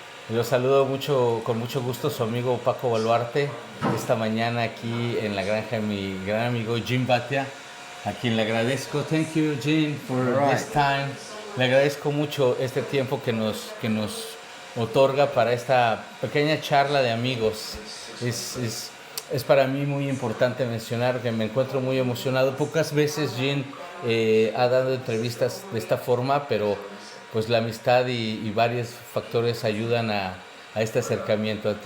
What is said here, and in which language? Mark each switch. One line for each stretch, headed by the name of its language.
Spanish: Los saludo con mucho gusto su amigo Paco Baluarte. Esta mañana aquí en la granja de mi gran amigo Gene Batia, a quien le agradezco.
English: Thank you, Gene, for this time.
Spanish: Le agradezco mucho este tiempo que nos otorga para esta pequeña charla de amigos. Es para mí muy importante mencionar que me encuentro muy emocionado. Pocas veces Gene ha dado entrevistas de esta forma, pero pues la amistad y varios factores ayudan a este acercamiento.